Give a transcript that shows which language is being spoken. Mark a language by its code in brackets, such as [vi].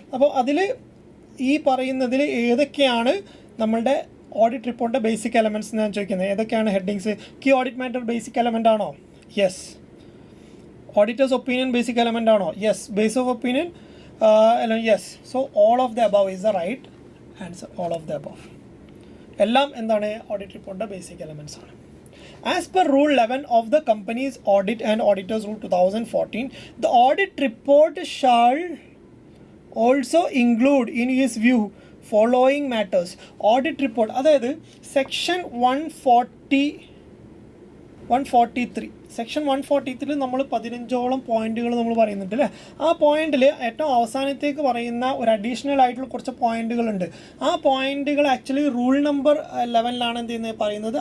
[ml] അപ്പോൾ അതിൽ ഈ പറയുന്നതിൽ ഏതൊക്കെയാണ് നമ്മളുടെ ഓഡിറ്റ് റിപ്പോർട്ടിൻ്റെ ബേസിക് എലമെൻറ്റ്സ് ഞാൻ ചോദിക്കുന്നത്, ഏതൊക്കെയാണ് headings? Key audit matter basic element ആണോ? Yes. Auditors opinion basic element ആണോ? [en] Yes. Base of opinion? Yes. So all of the above is the right answer. All of the above [ml] എല്ലാം എന്താണ് audit റിപ്പോർട്ടിൻ്റെ basic elements ആണ്. [en] As per Rule 11 of the Companies Audit and Auditors Rule 2014, the audit report shall also include in his view following matters. [ml] Audit report, അതായത് section 143 section 143 നമ്മൾ 15ഓളം പോയിന്റുകൾ നമ്മൾ പറയുന്നുണ്ട് അല്ലേ. ആ പോയിന്റിൽ ഏറ്റവും അവസാനത്തേക്ക് പറയുന്ന ഒരു അഡീഷണൽ ആയിട്ടുള്ള കുറച്ച് പോയിന്റുകളുണ്ട്. ആ പോയിന്റുകൾ ആക്ച്വലി റൂൾ നമ്പർ 11ലാണ് എന്ത് ചെയ്യുന്നത് പറയുന്നത്.